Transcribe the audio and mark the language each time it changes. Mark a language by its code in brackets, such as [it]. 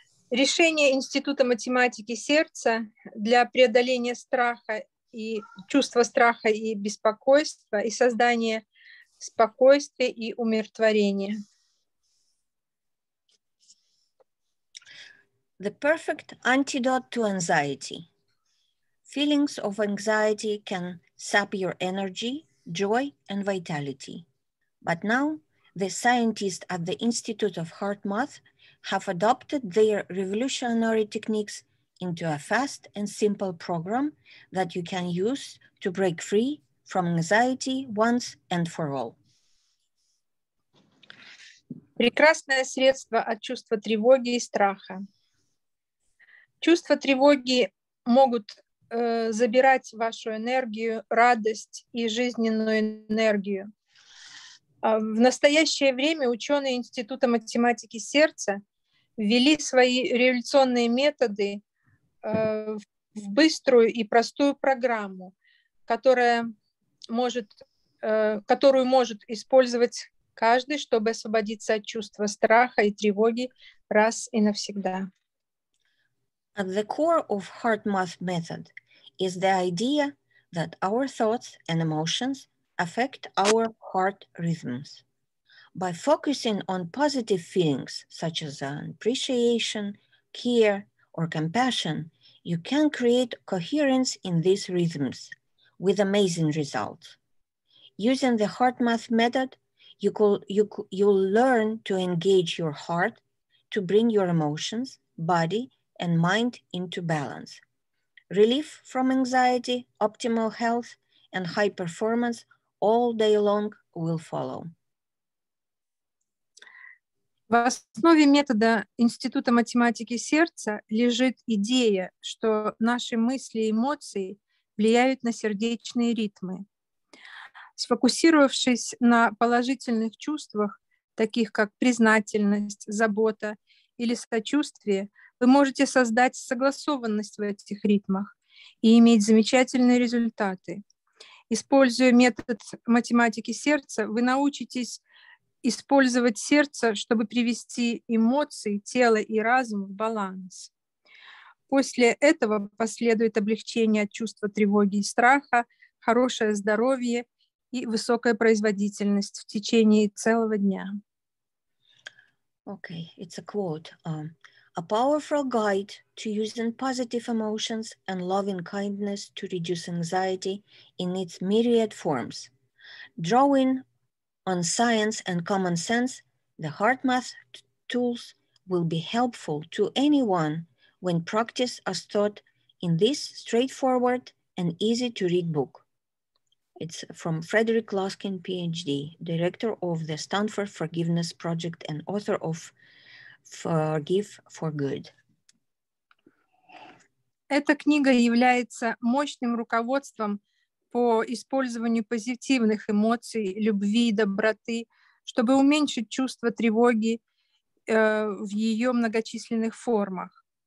[ru] Решение Института математики сердца для преодоления страха и чувства страха и беспокойства и создания спокойствия и умиротворения. [en] The perfect antidote to anxiety. Feelings of anxiety can sap your energy, joy, and vitality. But now, the scientists at the Institute of HeartMath have adopted their revolutionary techniques into a fast and simple program that you can use to break free from anxiety once and for all. [ru] Прекрасное средство от чувства тревоги и страха. Чувства тревоги могут забирать вашу энергию, радость и жизненную энергию. В настоящее время ученые Института математики сердца ввели свои революционные методы в быструю и простую программу, которую может использовать каждый, чтобы освободиться от чувства страха и тревоги раз и навсегда. [en] At the core of HeartMath method is the idea that our thoughts and emotions affect our heart rhythms. By focusing on positive feelings such as appreciation, care, or compassion, you can create coherence in these rhythms with amazing results. Using the HeartMath method, you'll learn to engage your heart to bring your emotions, body, and mind into balance. Relief from anxiety, optimal health, and high performance all day long will follow. [ru] В основе метода Института математики сердца лежит идея, что наши мысли и эмоции влияют на сердечные ритмы. Сфокусировавшись на положительных чувствах, таких как признательность, забота или сочувствие, вы можете создать согласованность в этих ритмах и иметь замечательные результаты. Используя метод математики сердца, вы научитесь использовать сердце, чтобы привести эмоции, тело и разум в баланс. После этого последует облегчение от чувства тревоги и страха, хорошее здоровье и высокая производительность в течение целого дня. [en] Okay, it's a quote. A powerful guide to using positive emotions and loving kindness to reduce anxiety in its myriad forms. Drawing on science and common sense, the HeartMath tools will be helpful to anyone when practiced as taught in this straightforward and easy to read book. It's from Frederick Laskin, PhD, director of the Stanford Forgiveness Project and author of forgive for good. [ru] Эта книга является мощным руководством по использованию позитивных эмоций, любви и доброты, чтобы уменьшить чувство тревоги в ее многочисленных формах.